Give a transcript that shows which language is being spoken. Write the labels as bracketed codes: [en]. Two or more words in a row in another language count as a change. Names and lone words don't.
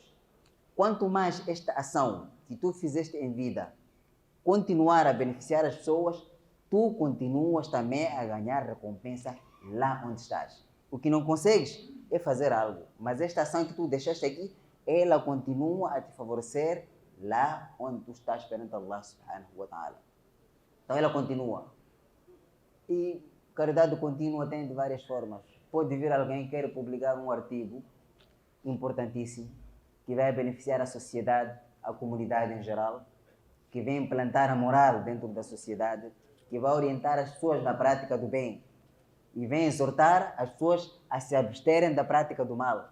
[pt] Quanto mais esta ação que tu fizeste em vida continuar a beneficiar as pessoas, tu continuas também a ganhar recompensa lá onde estás. O que não consegues é fazer algo, mas esta ação que tu deixaste aqui, ela continua a te favorecer lá onde tu estás perante [ar] الله سبحانه وتعالى. [pt] Então ela continua. E caridade contínua tem de várias formas. Pode vir alguém que queira publicar um artigo importantíssimo, que vai beneficiar a sociedade, a comunidade em geral, que vem implantar a moral dentro da sociedade, que vai orientar as pessoas na prática do bem e vem exortar as pessoas a se absterem da prática do mal.